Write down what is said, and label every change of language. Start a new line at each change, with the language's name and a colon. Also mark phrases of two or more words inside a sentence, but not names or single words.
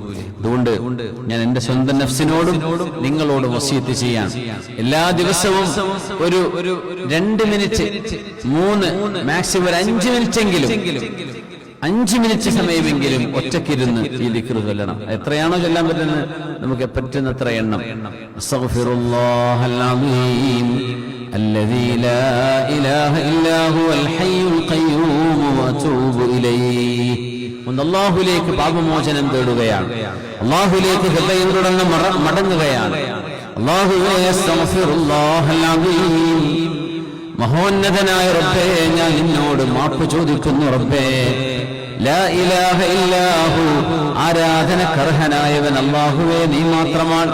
Malayalam: അതുകൊണ്ട് ഞാൻ എൻ്റെ സ്വന്തം നഫ്സിനോടും നിങ്ങളോടും വസിയത്ത് ചെയ്യാൻ, എല്ലാ ദിവസവും ഒരു 2 മിനിറ്റ്, 3, മാക്സിമം ഒരു 5 മിനിറ്റെങ്കിലും, 5 മിനിറ്റ് സമയമെങ്കിലും ഒറ്റയ്ക്കിരുന്ന് ഈ ദിക്ർ ചൊല്ലണം. എത്രയാണോ ചൊല്ലാൻ പറ്റുന്നത് നമുക്ക് പറ്റുന്നത്ര എണ്ണം.
Arabic: أستغفر الله العظيم الذي لا إله إلا هو الحي القيوم وأتوب إليه.
Malayalam: അല്ലാഹുവിലേക്ക് പാപമോചനം തേടുകയാണ്, അല്ലാഹുവിലേക്ക് ഹൃദയം തുറന്ന് മടങ്ങുകയാണ്. അല്ലാഹുവേ
Arabic: أستغفر الله العظيم,
Malayalam: മഹോന്നതനായ റബ്ബേ ഞാൻ നിന്നോട് മാപ്പ് ചോദിക്കുന്നു. റബ്ബേ
Arabic: لا إله إلا هو,
Malayalam: ആരാധനക്കർഹനായവൻ അല്ലാഹുവേ നീ മാത്രമാണ്.